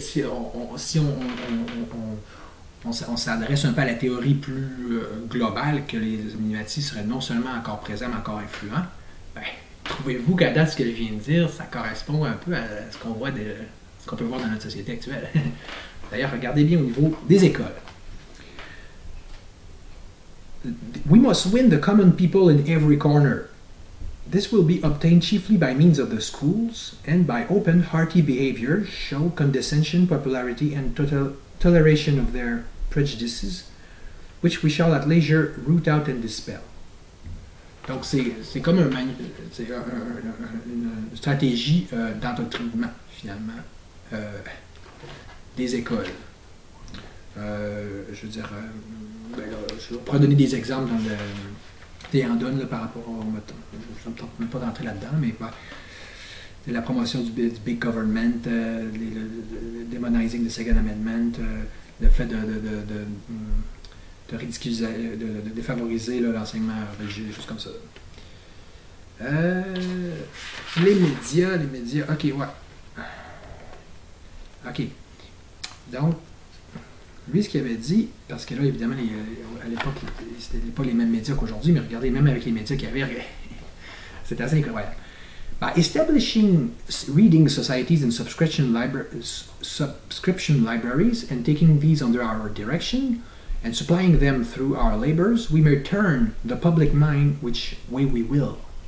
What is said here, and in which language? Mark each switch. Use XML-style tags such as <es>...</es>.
<fr>si on s'adresse un peu à la théorie plus globale que les Illuminati seraient non seulement encore présents, mais encore influents, ben, trouvez-vous qu'à date, ce que je viens de dire, ça correspond un peu à ce qu'on voit ce qu'on peut voir dans notre société actuelle. D'ailleurs, regardez bien au niveau des écoles.</fr> <en>We must win the common people in every corner. This will be obtained chiefly by means of the schools and by open, hearty behavior, show condescension, popularity, and total toleration of their prejudices, which we shall at leisure root out and dispel.</en> <fr>Donc, c'est comme une stratégie d'endoctrinement, finalement, des écoles. Je veux dire, je pourrais donner des exemples dans le Théandone par rapport je ne me tente même pas d'entrer là-dedans, mais la promotion du big government, le</fr> <en>demonizing the Second Amendment,</en> <fr>le fait de ridiculiser, de défavoriser l'enseignement religieux, des choses comme ça. Les médias, ok, ouais. Ok. Donc, lui, ce qu'il avait dit, parce que là, évidemment, à l'époque, c'était pas les mêmes médias qu'aujourd'hui, mais regardez, même avec les médias qu'il y avait, c'était assez incroyable.</fr> <en>By establishing reading societies and subscription libraries and taking these under our direction and supplying them through our labors, we may turn the public mind which way we will.</en>